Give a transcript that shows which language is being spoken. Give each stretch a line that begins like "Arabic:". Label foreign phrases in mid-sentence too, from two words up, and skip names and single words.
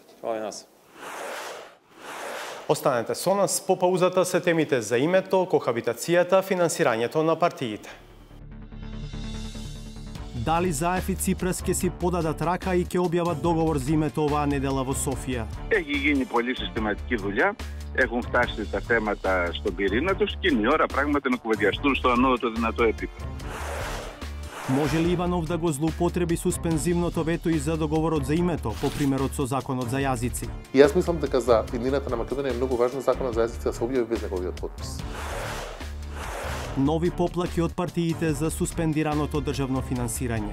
Macedonian: Хвала и нас. Останете со нас, по паузата се темите за името, кохабитацијата, финансирањето на партиите. Дали Заев и Ципрас ќе си подадат рака и ќе објават договор за името оваа недела во Софија?
Greek: Έχει γίνει πολύ συστηματική δουλειά. Έχουν φτάσει τα θέματα στον πυρήνα τους και είναι η ώρα πράγματι να κουβεντιαστούν στο ανώτατο δυνατό επίπεδο.
Macedonian: Може ли Иванов да го злоупотреби суспензивното вето и за договорот за името, по примерот со законот за јазици? И јас мислам дека за иднината на Македонија е многу важно законот за јазици да се објави без неговиот потпис. Нови поплаки од партиите за суспендираното државно финансирање.